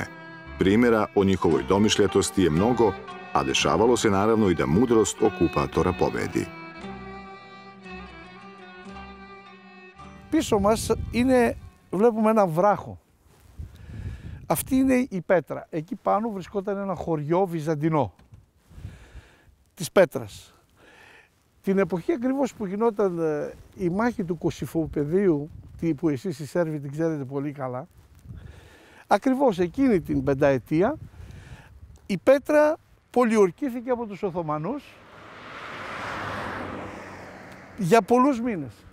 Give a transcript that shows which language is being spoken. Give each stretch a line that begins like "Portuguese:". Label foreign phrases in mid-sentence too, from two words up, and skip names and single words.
Serbian: Primjera o njihovoj domišljatosti je mnogo, a dešavalo se naravno i da mudrost okupatora pobedi.
Greek: Πίσω μας βλέπουμε ένα βράχο. Αυτή είναι η Πέτρα. Εκεί πάνω βρισκόταν ένα χωριό βυζαντινό της Πέτρας. Την εποχή ακριβώς που γινόταν η μάχη του Κωσυφοπεδίου, που εσείς οι Σέρβοι την ξέρετε πολύ καλά, ακριβώς εκείνη την πενταετία η Πέτρα πολιορκήθηκε από τους Οθωμανούς για πολλούς μήνες.